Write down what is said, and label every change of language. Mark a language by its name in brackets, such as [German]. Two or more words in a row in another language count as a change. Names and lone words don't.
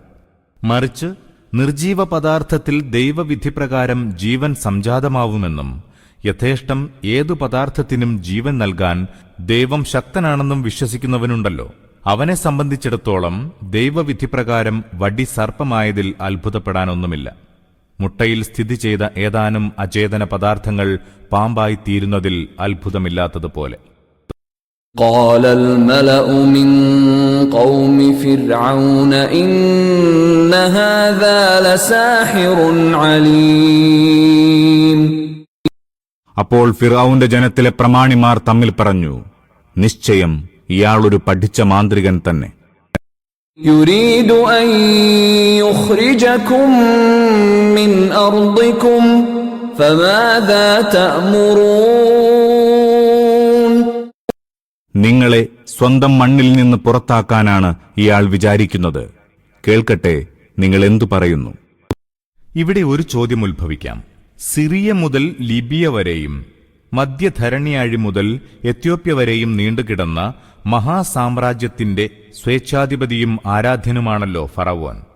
[Malayalam] മറിച്ച് നിർജീവ പദാർത്ഥത്തിൽ ദൈവവിധിപ്രകാരം ജീവൻ സംജാതമാവുമെന്നും യഥേഷ്ടം ഏതു പദാർത്ഥത്തിനും ജീവൻ നൽകാൻ ദൈവം ശക്തനാണെന്നും വിശ്വസിക്കുന്നവനുണ്ടല്ലോ, അവനെ സംബന്ധിച്ചിടത്തോളം ദൈവവിധിപ്രകാരം വടി സർപ്പമായതിൽ അത്ഭുതപ്പെടാനൊന്നുമില്ല. മുട്ടയിൽ സ്ഥിതി ചെയ്ത ഏതാനും അചേതന പദാർത്ഥങ്ങൾ പാമ്പായി തീരുന്നതിൽ അത്ഭുതമില്ലാത്തതുപോലെ. [Arabic] قال الملأ من قوم فرعون إن هذا لساحر عليم. [Malayalam] അപ്പോൾ ഫിർഔന്റെ ജനത്തിലെ പ്രമാണിമാർ തമ്മിൽ പറഞ്ഞു, നിശ്ചയം ഇയാളൊരു പഠിച്ച മാന്ത്രികൻ തന്നെ. [Arabic] يريد أن يخرجكم من أرضكم فماذا تأمرون. [Malayalam] നിങ്ങളെ സ്വന്തം മണ്ണിൽ നിന്ന് പുറത്താക്കാനാണ് ഇയാൾ വിചാരിക്കുന്നത്. കേൾക്കട്ടെ, നിങ്ങൾ എന്തു പറയുന്നു? ഇവിടെ ഒരു ചോദ്യം ഉത്ഭവിക്കാം. സിറിയ മുതൽ ലിബിയ വരെയും മധ്യധരണ്യാഴി മുതൽ എത്യോപ്യ വരെയും നീണ്ടുകിടന്ന മഹാസാമ്രാജ്യത്തിന്റെ സ്വേച്ഛാധിപതിയും ആരാധ്യനുമാണല്ലോ ഫറവോൻ.